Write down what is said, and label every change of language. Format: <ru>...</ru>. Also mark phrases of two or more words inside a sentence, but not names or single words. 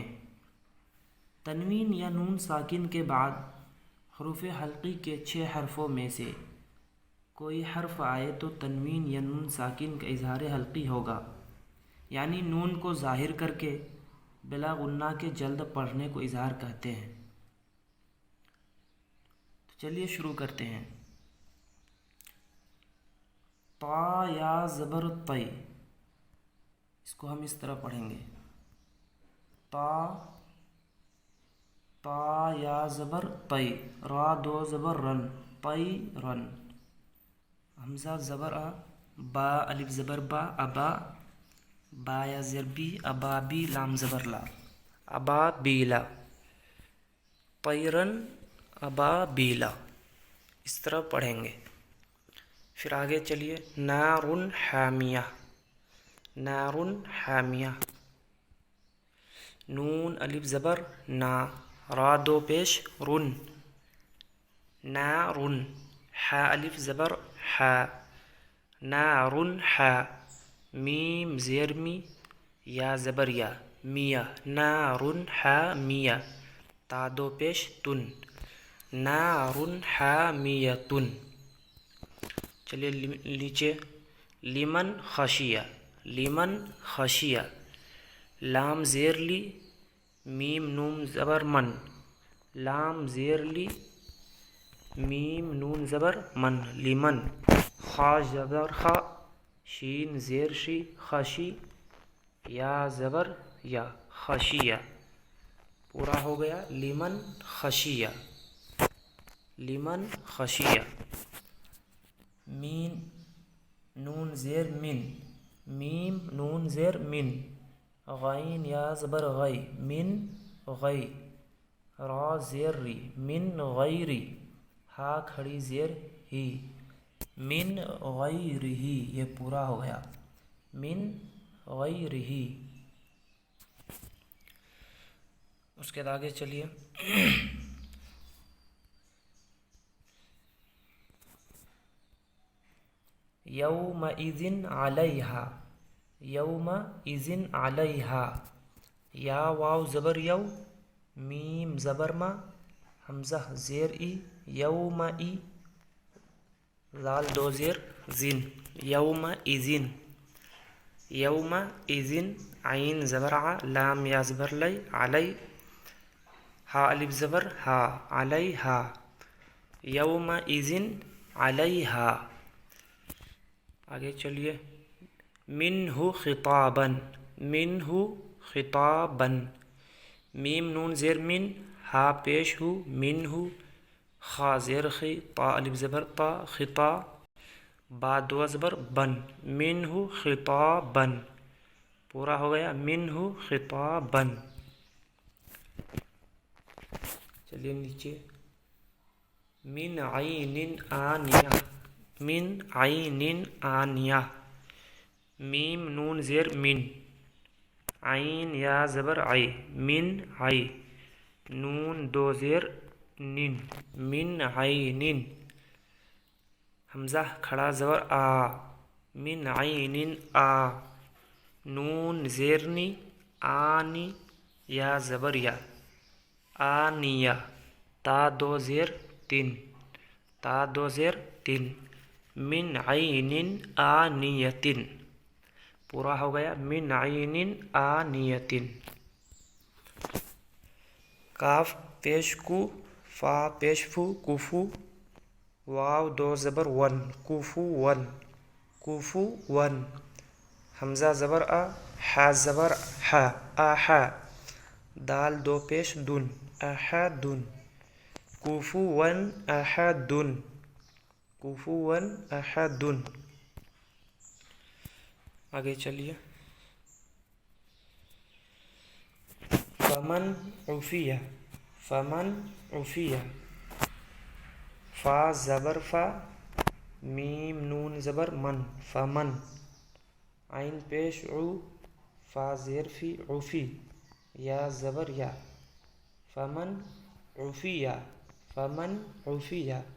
<ur>تنوین یا نون ساکن کے بعد حروف حلقی کے 6 حرفوں میں سے کوئی حرف آئے تو تنوین یا نون ساکن کا اظہار حلقی ہوگا، یعنی نون کو ظاہر کر کے بلا غنہ کے جلد پڑھنے کو اظہار کہتے ہیں۔ تو چلیے شروع کرتے ہیں۔ طا یا زبر طی، اس کو ہم اس طرح پڑھیں گے: تا یا زبر طی، را دو زبر رن، طی رن۔ حمزہ زبر آ، با الف زبر با، ابا، با یا زبر بی، ابا بی، لام زبر لا، ابا بیلا، طیرن، ابا بیلا۔ اس طرح پڑھیں گے۔ پھر آگے چلیے۔</ur> <ar>نارن حامیہ، نارن حامیہ۔</ar> <ur>نون الف زبر نا، را دو پیش رن، نارن۔ حا الف زبر حا، نارن حا۔ میم زیر می، یا زبر یا، میہ، نارن حامیہ۔ تا دو پیش تن، نارن حامیۃ۔ چلیے نیچے۔</ur> <ar>لمن خشیہ، لمن خشیہ۔</ar> <ur>لام زیر لی، میم نون زبر من، لام زیر لی، میم نون زبر من، لمن۔ خا زبر خا، شین زیر شی، خشی، یا زبر یا، خشیہ۔ پورا ہو گیا۔</ur> <ar>لمن خشیہ، لمن خشیہ۔</ar> <ur>مین نون زیر من، میم نون زیر من۔ غین یا زبر غی، من غی۔ را زیر ری، من غیری۔ ہا کھڑی زیر ہی، من غیرہ۔ یہ پورا ہو گیا،</ur> <ar>من غیرہ۔</ar> <ur>اس کے آگے چلیے۔</ur> <ar>یومئذ علیہا، یومئذ علیہا۔</ar> <ur>یا واو زبر یو، میم زبر ما، حمزہ زیر ای، یومئی، زال دو زیر زن،</ur> <ar>یومئذ، یومئذ۔</ar> <ur>عین زبر ع، لام یا زبر لی، علی۔ ہا الف زبر ہا، علیہا،</ur> <ar>یومئذ علیہا۔</ar> <ur>آگے چلیے۔</ur> <ar>منہ خطابا، منہ خطابا۔</ar> <ur>میم نون زیر من، ہا پیش ہو، منہ۔ خا زیر خی، طا الف زبر طا، خطا۔ با دو زبر بن،</ur> <ar>منہ خطابا۔</ar> <ur>پورا ہو گیا،</ur> <ar>منہ خطابا۔</ar> <ur>چلیے نیچے۔</ur> <ar>من عین آنیہ، من عین آنیہ۔</ar> <ur>میم نون زیر من، عین یا زبر عی، من عی۔ نون دو زیر نن، من عین۔ حمزہ کھڑا زبر آ، من عین آ۔ نون زیر نی، آنی یا زبر یا، آنیہ۔ تا دو زیر تن، تا دو زیر تن،</ur> <ar>من عین آنیۃ۔</ar> <ur>پورا ہو گیا.</ur> <ar>من عین آنیتن.</ar> <ur>کاف پیش کو، فا پیش فو، کوفو، واو دو زبر ون، کوفو ون، کوفو ون. حمزہ زبر آ، حا زبر حا، آحا. دال دو پیش دن، احدن،</ur> <ar>کوفو ون احدن، کوفو ون احدن.</ar> <ur>آگے چلیے.</ur> <ar>فمن عفیہ، فمن عفیہ.</ar> <ur>فا زبر فا، میم نون زبر من، فمن. عین پیش عو، فا زیر فی، عفی. یا زبر یا،</ur> <ar>فمن عفیہ، فمن عفیہ.</ar>